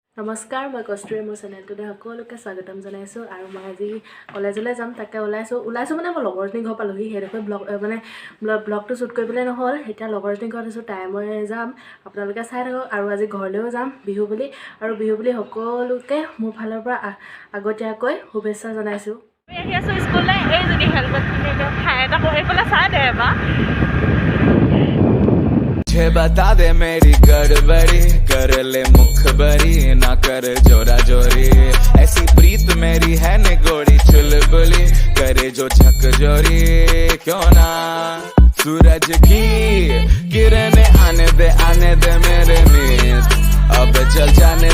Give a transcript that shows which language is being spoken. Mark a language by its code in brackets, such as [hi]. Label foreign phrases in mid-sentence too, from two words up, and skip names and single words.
[as] নমস্কাৰ মই কষ্টুৰি মোৰ চেনেলটোতে সকলোকে স্বাগতম জনাইছোঁ আৰু মই আজি কলেজলৈ যাম তাকে ওলাইছোঁ মানে মই লগৰজনী ঘৰ পালোহি সেইডোখৰ ব্লগটো শ্বুট কৰিবলৈ নহ'ল এতিয়া লগৰজনী ঘৰত আছোঁ মই যাম আপোনালোকে চাই থাকক আৰু আজি ঘৰলৈও যাম বিহু বুলি সকলোকে মোৰ ফালৰ পৰা আগতীয়াকৈ শুভেচ্ছা জনাইছোঁ আহি আছোঁ স্কুললৈ এই যদি হেলমেট কিনে ঠাই এটা কৰি পেলাই চাই দে এবাৰ [hi] मुझे बता दे मेरी गड़बड़ी कर ले मुखबरी ना कर जोरा जोरी ऐसी प्रीत मेरी है निगोड़ी चुलबुली करे जो झकझोरी क्यों ना सूरज की किरणें आने दे मेरे मीत अब चल जाने